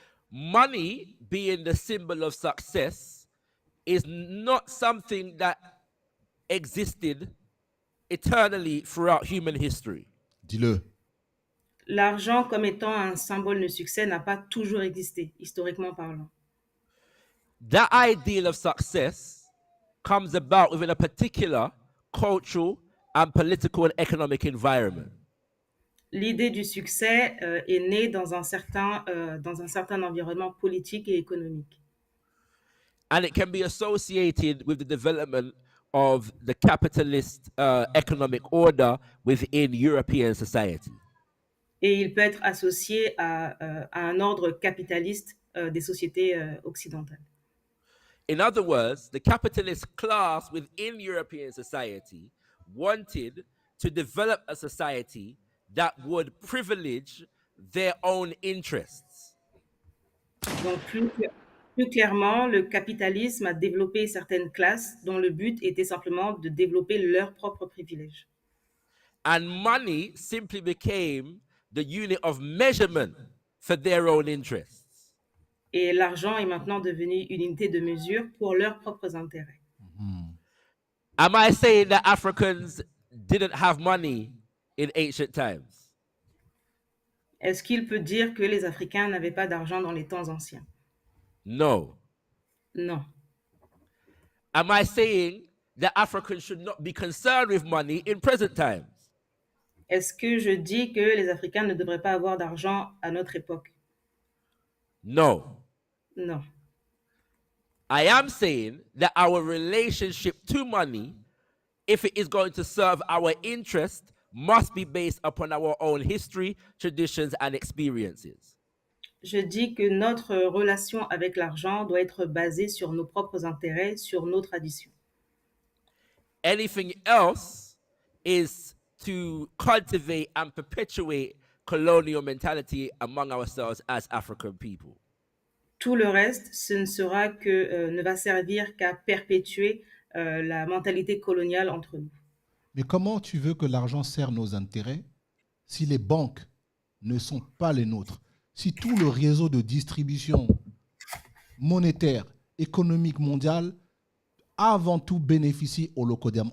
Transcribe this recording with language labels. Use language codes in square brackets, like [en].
[en] Money being the symbol of success is not something that existed eternally throughout human history. [fr] Dis-le. L'argent comme étant un symbole de succès n'a pas toujours existé, historiquement parlant. [en] That ideal of success comes about within a particular cultural and political and economic environment. [fr] L'idée du succès est née dans un certain environnement politique et économique. [en] And it can be associated with the development of the capitalist economic order within European society. [fr] Et il peut être associé à un ordre capitaliste des sociétés occidentales. [en] In other words, the capitalist class within European society wanted to develop a society that would privilege their own interests. [fr] Donc, plus clairement, le capitalisme a développé certaines classes dont le but était simplement de développer leurs propres privilèges. [en] And money simply became the unit of measurement for their own interests. [fr] Et l'argent est maintenant devenu une unité de mesure pour leurs propres intérêts. [en] Am I saying that Africans didn't have money in ancient times? [fr] Est-ce qu'il peut dire que les Africains n'avaient pas d'argent dans les temps anciens? [en] No. [fr] Non. [en] Am I saying that Africans should not be concerned with money in present times? [fr] Est-ce que je dis que les Africains ne devraient pas avoir d'argent à notre époque? [en] No. [fr] Non. [en] I am saying that our relationship to money, if it is going to serve our interest, must be based upon our own history, traditions, and experiences. [fr] Je dis que notre relation avec l'argent doit être basée sur nos propres intérêts, sur nos traditions. [en] Anything else is to cultivate and perpetuate colonial mentality among ourselves as African people. [fr] Tout le reste, ce ne sera que ne va servir qu'à perpétuer la mentalité coloniale entre nous. Mais comment tu veux que l'argent sert nos intérêts si les banques ne sont pas les nôtres? Si tout le réseau de distribution monétaire, économique mondial, avant tout bénéficie au locoderme.